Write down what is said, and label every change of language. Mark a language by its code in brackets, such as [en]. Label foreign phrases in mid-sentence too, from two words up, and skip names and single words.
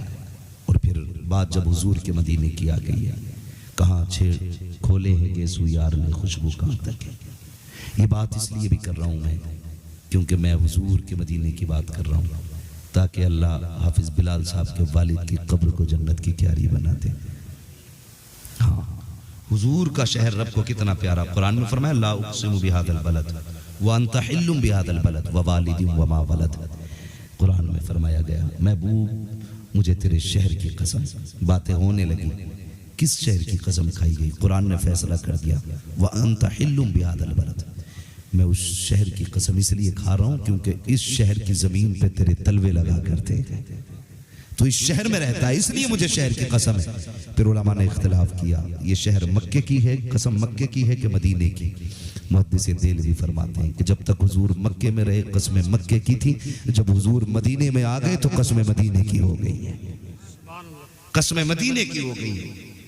[hi] और फिर बात जब हुजूर के मदीने की आ गई है, कहाँ छेड़ खोले हैं गेसू यार ने खुशबू कहाँ तक है। ये बात इसलिए भी कर रहा हूँ मैं क्योंकि मैं हुजूर के मदीने की बात कर रहा हूँ, ताकि अल्लाह हाफिज बिलाल साहब के वालिद की कब्र को जन्नत की क्यारी बना दे। हाँ, हुजूर का शहर रब को कितना प्यारा। [ar] कुरान में फरमाया لا أقسم بهذا البلد وأنت حل بهذا البلد ووالد وما ولد. [hi] कुरान में फरमाया गया महबूब मुझे तेरे शहर की कसम। बातें होने लगी, किस शहर की कसम खाई गई? कुरान ने फैसला कर दिया [ar] وأنت حل بهذا البلد, [hi] मैं उस शहर की कसम इसलिए खा रहा हूं क्योंकि इस शहर की जमीन पे तेरे तलवे लगा करते, तो इस शहर में रहता है इसलिए मुझे शहर की कसम है। फिर उलमा ने इख्तिलाफ किया ये शहर मक्के की है, कसम मक्के की है कि मदीने की। मुहद्दिस देलवी फरमाते हैं कि जब तक हुजूर मक्के में रहे कसमें मक्के की थी, जब हुजूर मदीने में आ गए तो कसमें मदीने की हो गई है, कसमें मदीने की हो गई है।